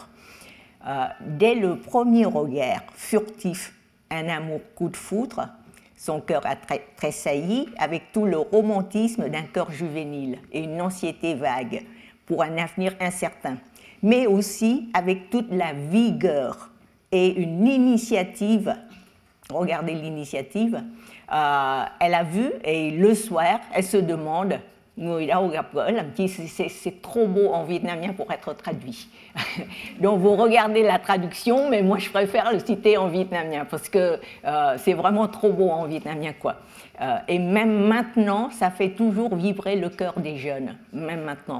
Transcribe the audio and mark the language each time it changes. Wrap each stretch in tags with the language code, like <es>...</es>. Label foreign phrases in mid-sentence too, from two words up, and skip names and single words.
<fr>Dès le premier regard furtif, un amour coup de foudre, son cœur a tressailli avec tout le romantisme d'un cœur juvénile et une anxiété vague pour un avenir incertain, mais aussi avec toute la vigueur et une initiative. Regardez l'initiative. Elle a vu et le soir, elle se demande</fr> <vi>người đâu gặp gỡ làm chi,</vi> <fr>c'est trop beau en vietnamien pour être traduit. Donc vous regardez la traduction, mais moi je préfère le citer en vietnamien parce que c'est vraiment trop beau en vietnamien, quoi. Et même maintenant, ça fait toujours vibrer le cœur des jeunes, même maintenant.</fr>